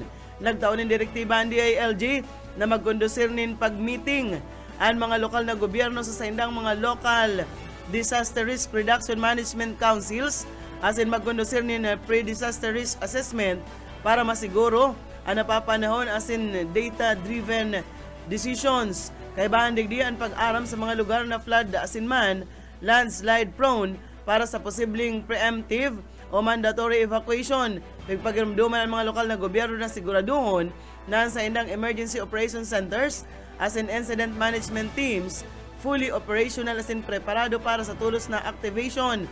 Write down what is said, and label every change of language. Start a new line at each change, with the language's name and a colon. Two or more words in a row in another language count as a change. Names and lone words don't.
Bikol: Nagtaon ng direktiba ang DILG na magkondusir nin pag-meeting ang mga lokal na gobyerno sa saindang mga
English: local Disaster Risk Reduction Management Councils
Bikol: asin magkondusir nin
English: pre-disaster risk assessment
Bikol: para masiguro ang napapanahon asin
English: data-driven decisions.
Bikol: Kaibahan digdian pag-aram sa mga lugar na flood asin man
English: landslide prone
Bikol: para sa posibleng preemptive o mandatory evacuation. Pagpagramduman ang mga lokal na gobyerno na siguraduhon na sa indang
English: emergency operation centers
Bikol: asin
English: incident management teams fully operational
Bikol: asin preparado para sa tulos na activation.